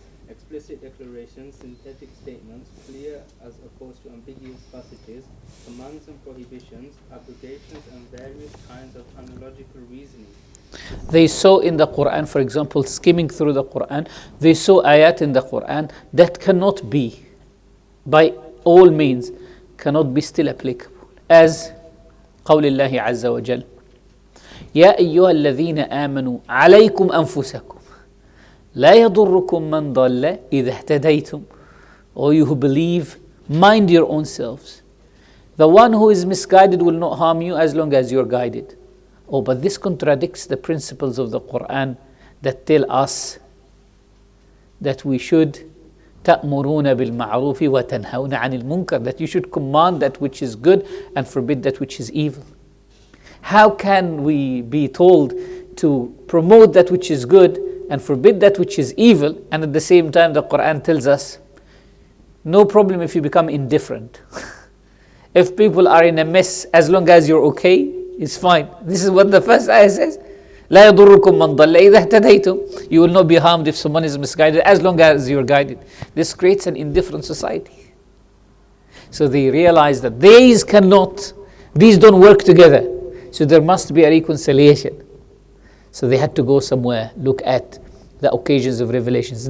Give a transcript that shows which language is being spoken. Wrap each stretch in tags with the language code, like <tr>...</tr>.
<en>Explicit declarations, synthetic statements, clear as opposed to ambiguous passages, commands and prohibitions, aggregations, and various kinds of analogical reasoning. They saw in the Quran, for example, skimming through the Quran, they saw ayat in the Quran that cannot be, by all means, cannot be still applicable.</en> <ar>As قول الله عز وجل يا أيها الذين آمنوا عليكم أنفسكم لا يضركم من ضل إذا اهتديتم.</ar> <en>O you who believe, mind your own selves. The one who is misguided will not harm you as long as you're guided. Oh, but this contradicts the principles of the Quran that tell us that we should</en> <ar>تأمرون بالمعروف وتنهون عن المنكر,</ar> <en>that you should command that which is good and forbid that which is evil. How can we be told to promote that which is good and forbid that which is evil, and at the same time the Quran tells us no problem if you become indifferent. If people are in a mess, as long as you're okay, it's fine. This is what the first ayah says.</en> <ar>لا يضركم من ضل إذا اهتديتم.</ar> <en>You will not be harmed if someone is misguided as long as you're guided. This creates an indifferent society. So they realize that these don't work together. So there must be a reconciliation. So they had to go somewhere, look at the occasions of revelations.</en>